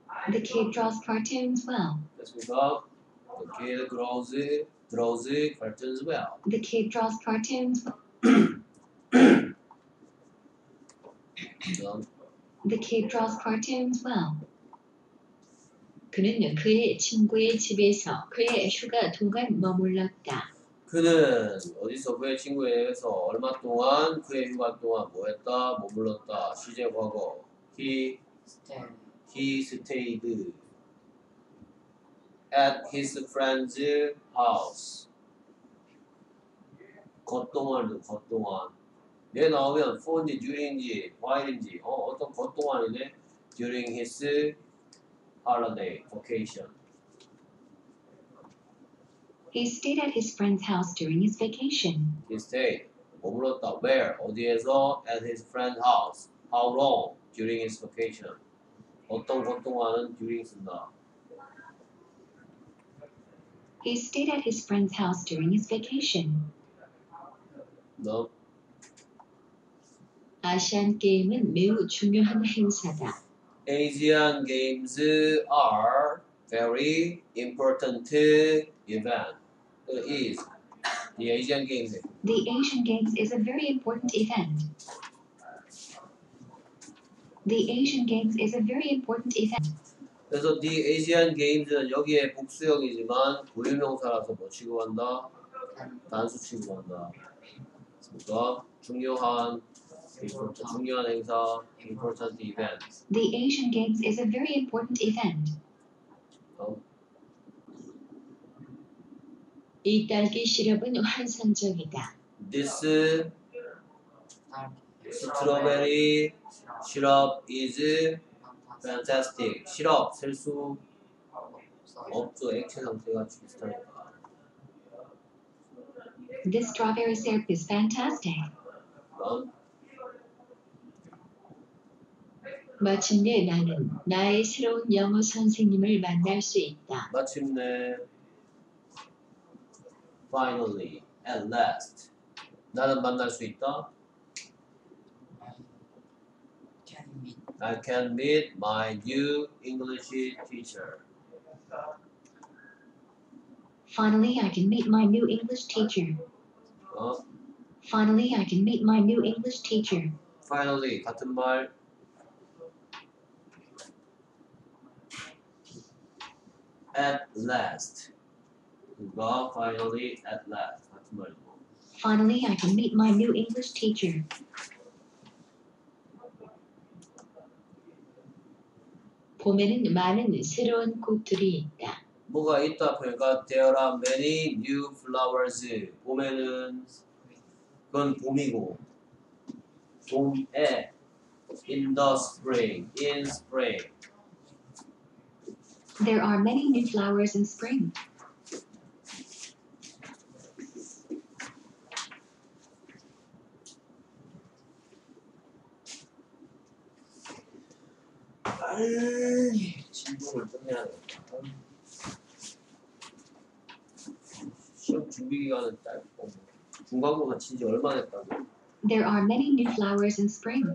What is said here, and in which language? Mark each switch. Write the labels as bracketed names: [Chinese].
[English] The kid draws cartoons well. [Korean] 됐습니까? [English] The kid draws cartoons well. The kid draws cartoons. [Korean] 그다음 [English] The kid draws cartoons well. [Korean] 그는 그의 친구의 집에서 그의 휴가 동안 머물렀다. 그는 어디서 그의 친구에게서 얼마 동안 그의 휴가 동안 뭐했다 머물렀다. 시제 과거 [English] He stayed at his friend's house. [Korean] 겉동안도 겉동안. 얘 나오면 for인지 during인지 while인지 어떤 겉동안이네. [English] During his holiday vacation. He stayed at his friend's house during his vacation. He stayed. [Korean] 머물렀다. [English] Where? [Korean] 어디에서? [English] At his friend's house. How long? During his vacation. [Korean] 어떤 것 동안은 during 쓴다. [English] He stayed at his friend's house during his vacation. [Korean] 너 아시안 게임은 매우 중요한 행사다. [English] Asian Games are very important event. Is the Asian Games. The Asian Games is a very important event. The Asian Games is a very important event. [Korean] 그래서 the Asian Games는 여기에 복수형이지만 고유명사라서 뭐 취급한다? 단수 취급한다. 그러니까 중요한 행사, [English] important event. The Asian Games is a very important event. [Korean] 이 딸기 시럽은 환상적이다. [English] This strawberry syrup is fantastic. [Korean] 시럽 셀 수 없죠. 액체 상태가 비슷하니까. [English] This strawberry syrup is fantastic. [Korean] 마침내 나는 나의 새로운 영어 선생님을 만날 수 있다. 마침내 [English] finally, at last [Korean] 나는 만날 수 있다. [English] I can meet my new English teacher. Finally, I can meet my new English teacher. Finally, I can meet my new English teacher. [Korean] Finally 같은 말. At last. 그가 [English] finally at last [Korean] 같은 말이고. [English] Finally, I can meet my new English teacher. [Korean] 봄에는 많은 새로운 꽃들이 있다. 뭐가 있다 보니까 [English] there are many new flowers. [Korean] 봄에는 그건 봄이고 봄에 [English] in the spring, in spring. There are many new flowers in spring. [Korean] 빨리 진도를 끝내야 되겠다. 시험 준비 기간은 짧고 중간고사 친지 얼마 됐다고. [English] There are many new flowers in spring.